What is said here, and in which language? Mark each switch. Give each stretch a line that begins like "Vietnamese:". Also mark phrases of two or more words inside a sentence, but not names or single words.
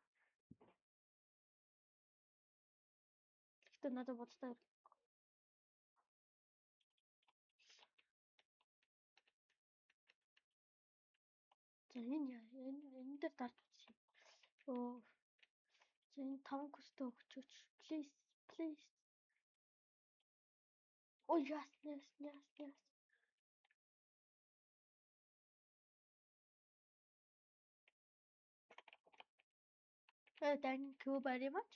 Mongolian: Гэхдээ надад буцтаа. За энэ дээр дарж үзье. Оо. За энэ 5 көстөө өгчөөч.
English: Please, please. Oh yes. Thank you very much.